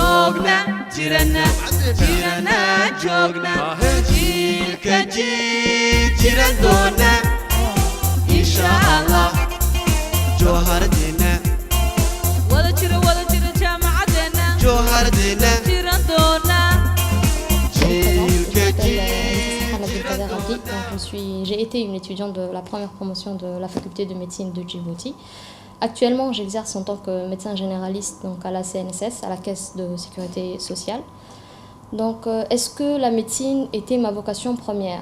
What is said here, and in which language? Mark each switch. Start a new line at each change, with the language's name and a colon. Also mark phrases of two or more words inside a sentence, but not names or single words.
Somali: joogna jirana jirana joogna jiilka jiil jiran doona
Arabic: إن شاء الله
Somali: joohardeenna wada jira jaamacadeena joohardeenna jiran doona jiilka
French: J'ai été une étudiante de la première promotion de la faculté de médecine de Djibouti. Actuellement, j'exerce en tant que médecin généraliste donc à la CNSS, à la Caisse de sécurité sociale. Donc, est-ce que la médecine était ma vocation première?